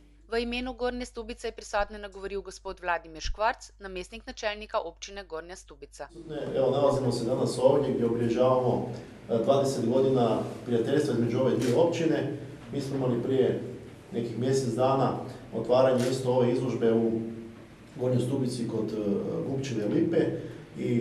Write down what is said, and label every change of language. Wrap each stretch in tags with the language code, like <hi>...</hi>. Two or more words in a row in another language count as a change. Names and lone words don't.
<sl>V imenu Gornje Stubice je prisotne nagovoril gospod Vladimir Škvarc, namestnik načelnika občine Gornja Stubica.</sl> <hr>Evo, nalazimo se danas ovdje gdje obilježavamo 20 godina prijateljstva između ove dvije općine. Mi smo imali prije nekih mjesec dana otvaranje isto ove izložbe u Gornjoj Stubici kod Gubčeve Lipe i</hr>